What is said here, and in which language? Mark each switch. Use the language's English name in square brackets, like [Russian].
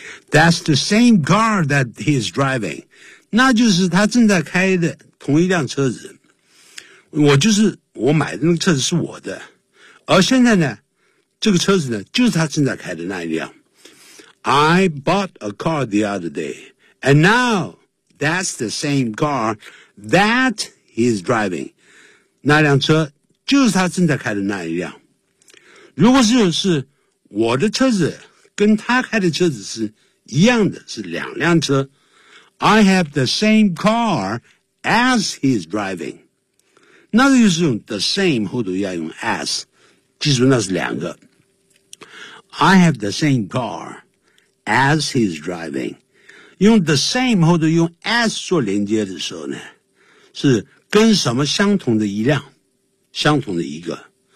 [English] That's the same car that he is driving. [Chinese] 那就是他正在开的同一辆车子。我买的那个车子是我的，而现在呢，这个车子呢，就是他正在开的那一辆。 [English] I bought a car the other day, and now that's the same car that he is driving. [Chinese] 那辆车就是他正在开的那一辆。如果是我的车子跟他开的车子是一样的，是两辆车。 [English] I have the same car as he is driving. [Chinese] 那就是用 the same, 后头要用 as, 记住那是两个。 [English] I have the same car as he's driving. [Chinese] 用 the same, 后头用 as 做连接的时候呢是跟什么相同的一辆相同的一个。